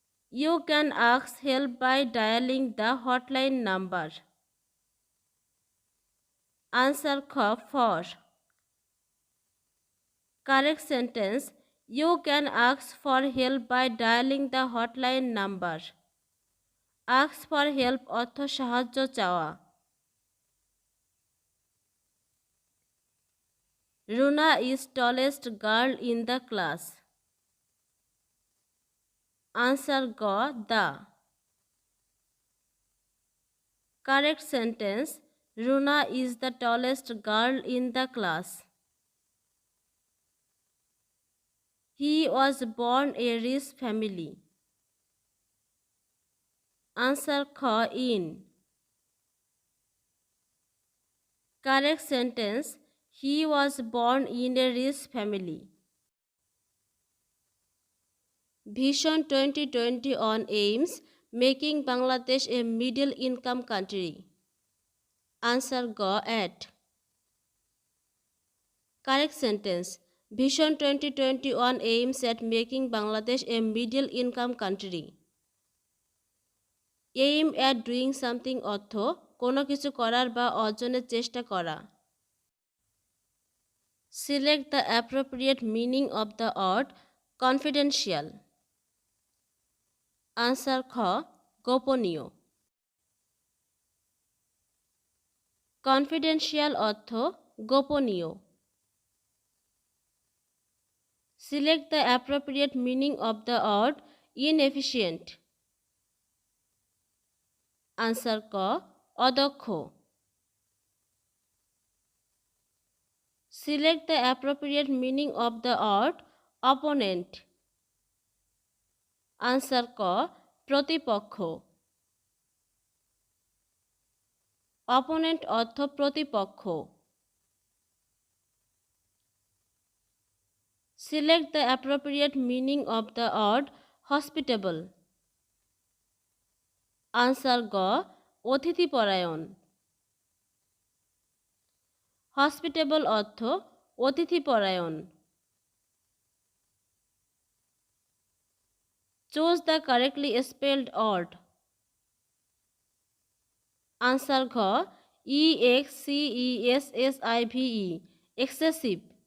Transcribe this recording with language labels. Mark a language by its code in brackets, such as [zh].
[en] You can ask help by dialing the hotline number. Answer Kh for. Correct sentence. You can ask for help by dialing the hotline number. Ask for help [bn] অর্থ সাহায্য চাওয়া। [en] Runa is tallest girl in the class. Answer G the. Correct sentence. Runa is the tallest girl in the class. He was born a rich family. Answer Kh in. Correct sentence. He was born in a rich family. Vision 2020 on aims making Bangladesh a middle income country. Answer G at. Correct sentence. Vision 2021 aims at making Bangladesh a middle income country. Aim at doing something [bn] অর্থ কোনো কিছু করার বা অর্জনের চেষ্টা করা। [en] Select the appropriate meaning of the word confidential. Answer Kh [bn] গোপনীয়। Confidential অর্থ গোপনীয়। [en] Select the appropriate meaning of the word inefficient. Answer K [bn] অদক্ষ। [en] Select the appropriate meaning of the word opponent. Answer K [bn] প্রতিপক্ষ। Opponent অর্থ প্রতিপক্ষ। [en] Select the appropriate meaning of the word hospitable. Answer G [bn] অতিথিপরায়ণ। Hospitable অর্থ অতিথিপরায়ণ। [en] Choose the correctly spelled word. Answer ঘ excessive. excessive.